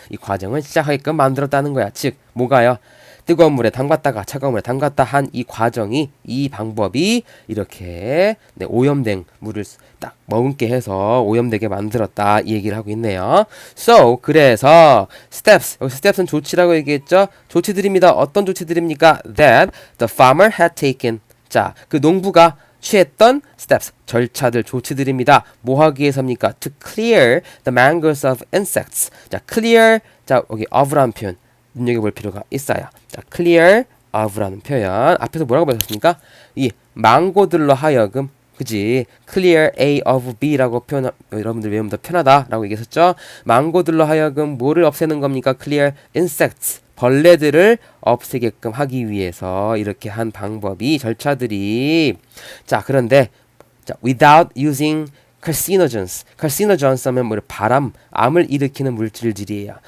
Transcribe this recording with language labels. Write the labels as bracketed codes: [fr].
[ko] 이 과정을 시작하게끔 만들었다는 거야. 즉 뭐가요? 뜨거운 물에 담갔다가 차가운 물에 담갔다 한 이 과정이 이 방법이 이렇게 네, 오염된 물을 딱 머금게 해서 오염되게 만들었다 이 얘기를 하고 있네요. So 그래서 steps 여기 steps는 조치라고 얘기했죠. 조치들입니다. 어떤 조치들입니까? [en] That the farmer had taken [ko] 자 그 농부가 취했던 steps 절차들 조치들입니다. 뭐 하기 위해서입니까? [en] To clear the mangoes of insects. [ko] 자 clear 자 여기 of라는 표현 눈여겨볼 필요가 있어요. 자, clear of라는 표현 앞에서 뭐라고 배웠습니까? 이 망고들로 하여금 그지? clear A of B라고 표현 여러분들 외우면 더 편하다라고 얘기했었죠. 망고들로 하여금 뭐를 없애는 겁니까? clear insects 벌레들을 없애게끔 하기 위해서 이렇게 한 방법이 절차들이 자 그런데 자, [en] without using carcinogens [ko] 하면 뭐 암을 일으키는 물질들이에요.